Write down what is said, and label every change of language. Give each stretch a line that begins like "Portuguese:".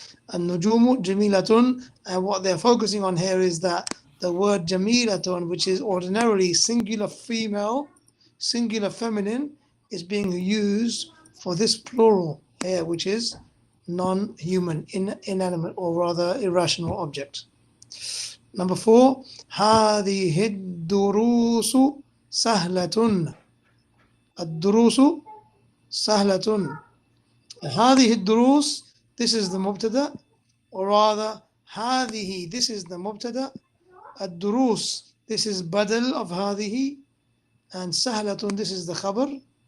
Arabic: An-nujumu jamilatun,
English: and what they're focusing on here is that the word jamilatun, which is ordinarily singular female, singular feminine, is being used for this plural here, which is non-human, inanimate, or rather irrational object. Number 4,
Arabic: هذه الدروس سهلة. الدروس سهلة. هذه الدروس,
English: this is the mubtada, or rather هذه, this is the mubtada. الدروس, this is badal of هذه, and سهلة, this is the khabar.